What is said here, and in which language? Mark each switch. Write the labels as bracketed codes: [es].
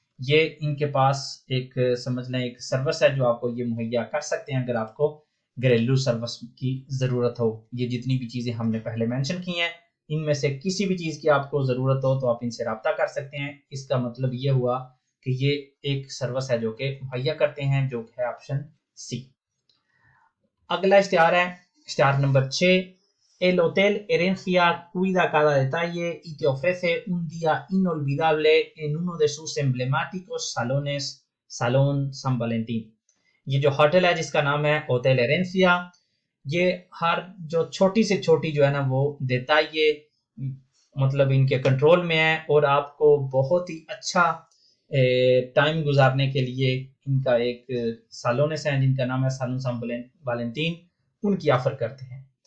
[hi] ये इनके पास एक समझ लें एक सर्विस है जो आपको ये मुहैया कर सकते हैं अगर आपको घरेलू सर्विस की जरूरत हो। ये जितनी भी चीजें हमने पहले मेंशन की हैं, इनमें से किसी भी चीज की आपको जरूरत हो तो आप इनसे रब्ता कर सकते हैं। इसका मतलब ये हुआ कि ये एक सर्विस है जो कि मुहैया करते हैं, जो है ऑप्शन सी। अगला इश्तिहार है इश्तिहार number 6, [es] El Hotel Herencia cuida cada detalle y te ofrece un día inolvidable en uno de sus emblemáticos salones, Salón San Valentín। [hi] ये जो होटल है जिसका नाम है होटल एरेंसिया, ये हर जो छोटी से छोटी जो है ना वो देता है, ये मतलब इनके कंट्रोल में है, और आपको बहुत ही अच्छा टाइम गुजारने के लिए इनका एक सालोनेस है जिनका नाम है सालोन सान वालेंटीन, उनकी ऑफर करते हैं।